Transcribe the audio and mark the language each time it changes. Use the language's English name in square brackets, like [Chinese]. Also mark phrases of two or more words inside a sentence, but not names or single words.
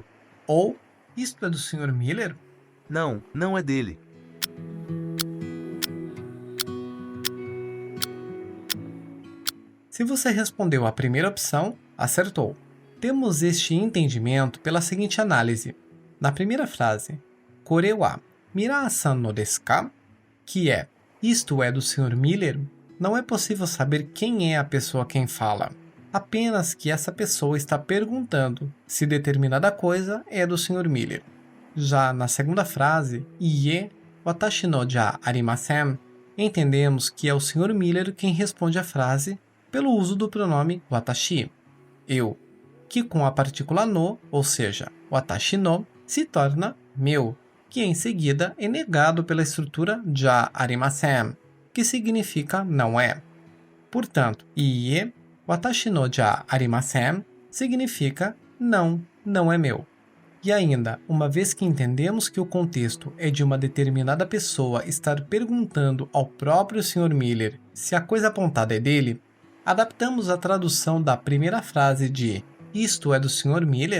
[Portuguese] Ou isto é do Sr. Miller? Não, não é dele. Se você respondeu a primeira opção, acertou. Temos este entendimento pela seguinte análise. Na primeira frase, [Japanese] これはミラーさんのですか? [Portuguese] Que é, isto é do Sr. Miller, não é possível saber quem é a pessoa quem fala. Apenas que essa pessoa está perguntando se determinada coisa é do Sr. Miller. Já na segunda frase, [Japanese] いいえ、わたしのじゃありません, [Portuguese] entendemos que é o Sr. Miller quem responde a frase pelo uso do pronome watashi, eu, que com a partícula no, ou seja, [Japanese] わたしの, [Portuguese] se torna meu, que em seguida é negado pela estrutura [Japanese] じゃありません, [Portuguese] que significa não é. Portanto, [Japanese] いいえ、わたしのじゃありません, [Portuguese] significa não, não é meu. E ainda, uma vez que entendemos que o contexto é de uma determinada pessoa estar perguntando ao próprio Sr. Miller se a coisa apontada é dele, adaptamos a tradução da primeira frase de isto é do Sr.